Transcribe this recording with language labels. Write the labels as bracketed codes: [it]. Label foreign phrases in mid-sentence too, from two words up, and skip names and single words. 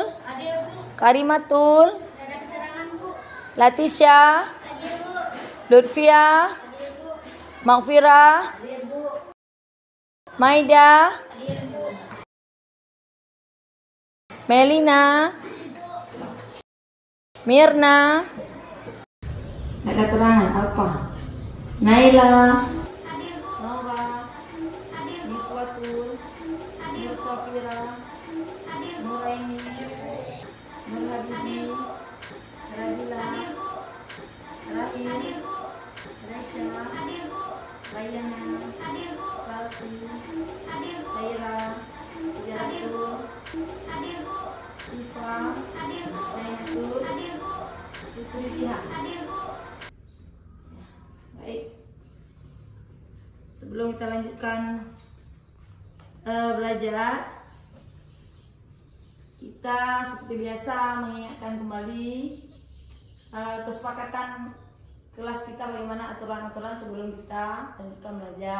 [id] Hadir, Bu. Karimatul, Dadah keterangan, Bu. Latisha, Hadir, Bu. Lutfia, Hadir, Bu. Maghfirah, Hadir, Bu. Maida, Hadir, Bu. Melina, Mirna. Ada keterangan apa? Naila, Hadir, Bu. Nora, Hadir, Bu. Miswatul, Hadir, Bu. Safira, Hadir, Bu. Nuraini, Nur Habibi, Radila, Hadir, Bu. Rahim, Hadir, Bu. Raisya, Hadir, Bu. Layana, Hadir, Bu. Salfi, Hadir, Bu. Saira, Jaratul, Hadir, Bu. Sifa, Hadir, Bu. Zainatul, Hadir, Bu. Putri Tiha. Hadir, Bu. Baik. Sebelum kita lanjutkan belajar, kita seperti biasa mengingatkan kembali kesepakatan kelas kita, bagaimana aturan-aturan sebelum kita lanjutkan belajar.